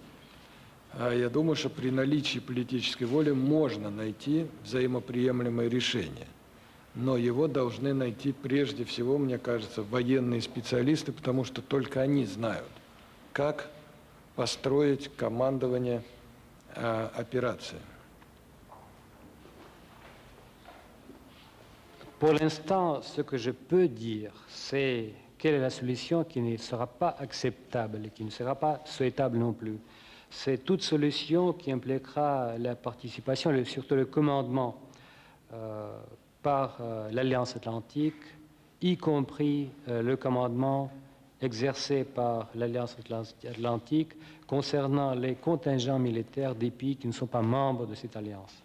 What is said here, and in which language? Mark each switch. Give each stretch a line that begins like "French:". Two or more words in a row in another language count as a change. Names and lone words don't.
Russian: Я думаю, что при наличии политической воли можно найти взаимоприемлемое решение. Но его должны найти прежде всего, мне кажется, военные специалисты, потому что только они знают, как построить командование операцией.
French: Pour l'instant, ce que je peux dire, c'est quelle est la solution qui ne sera pas acceptable et qui ne sera pas souhaitable non plus. C'est toute solution qui impliquera la participation et surtout le commandement par l'Alliance Atlantique, y compris le commandement exercé par l'Alliance Atlantique concernant les contingents militaires des pays qui ne sont pas membres de cette alliance.